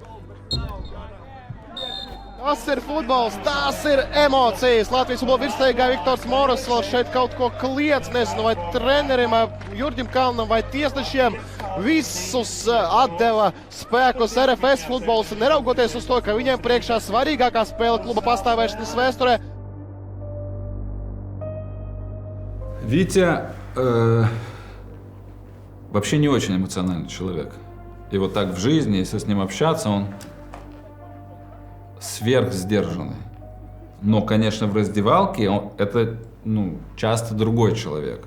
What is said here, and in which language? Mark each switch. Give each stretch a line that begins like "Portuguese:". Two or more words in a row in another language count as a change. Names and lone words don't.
Latvian: Tas ir futbols, tās ir emocijas. Latvijas futbola virsliegā Viktors Moras vēl šeit kaut ko kliedz, nezinu, vai trenerim, Jurģim Kalnam vai tiesnešiem. Visus atdeva spēkus RFS futbols, neraugoties uz to, ka viņiem priekšā svarīgākā spēle kluba pastāvēšanas vēsturē.
Russian: Витя вообще не очень эмоциональный человек. И вот так в жизни, если с ним общаться, он сверхсдержанный. Но, конечно, в раздевалке это часто другой человек.